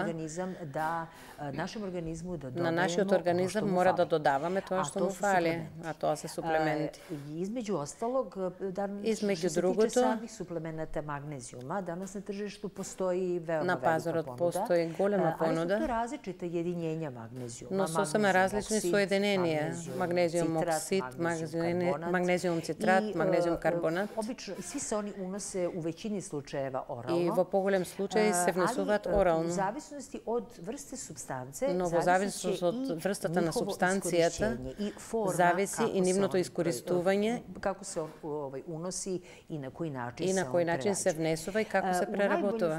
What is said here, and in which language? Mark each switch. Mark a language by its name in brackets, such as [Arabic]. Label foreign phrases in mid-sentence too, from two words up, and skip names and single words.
[Serbian] Нашем организму да додајемо. [Macedonian] На нашиот организам мора да додаваме тоа што му фали, а тоа се суплементи. [Serbian] Измеѓу осталог, [Macedonian] измеѓу другото, [Serbian] самих суплемената магнезиума, данас на тржишту постои велика [Macedonian] на пазарот постои голема понуда. [Serbian] Ali su to različita jedinjenja magnezijuma. [Macedonian] Но сосема различни соединенија, магнезиум оксид, магнезиум цитрат, магнезиум карбонат. [Serbian] Обично сви се они уносе у većini slučajeva oralno. [Macedonian] И во поголем случај се внесуваат орално. [Serbian] У зависности од врсте супстанце, [Macedonian] но во зависност од врстата на субстанцијата, зависи и нивното искористување, [Serbian] како се уноси и на кој [Macedonian] начин се внесува и како се преработува.